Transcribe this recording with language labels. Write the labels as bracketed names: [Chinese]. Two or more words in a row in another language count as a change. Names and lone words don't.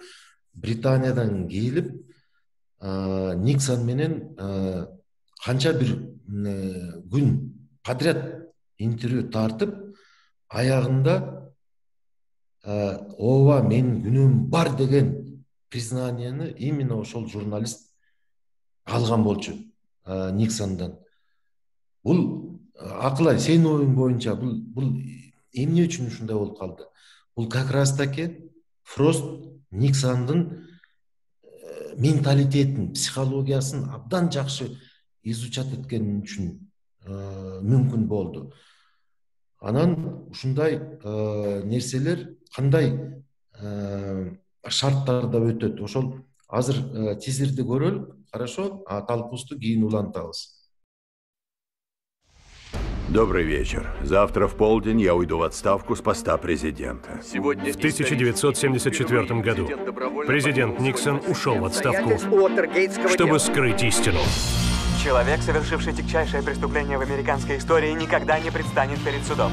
[Kyrgyz] Британиядан келип, Никсон менен канча бир күн подряд интервью тартып, аягында ооба менин күнөөм бар деген признанияны именно ошол журналист алган болчу Никсондан. Бул Акылай, сенин оюң боюнча бул эмне үчүн ушундай болуп калды? Бул [Russian] как раз таки [Kyrgyz] Фрост Никсондун менталитетин, психологиясын абдан жакшы изучать эткен үчүн мүмкүн болду. Анан ушундай нерселер кандай шарттарда өтөт? Ошол азыр тизерди көрөлүк, хорошо? Талкуусту кийин улантабыз. [Russian] Добрый вечер. Завтра в полдень я уйду в отставку с поста президента. В 1974 году президент Никсон ушел в отставку, чтобы скрыть истину. Человек, совершивший тягчайшее преступление в американской истории, никогда не предстанет перед судом.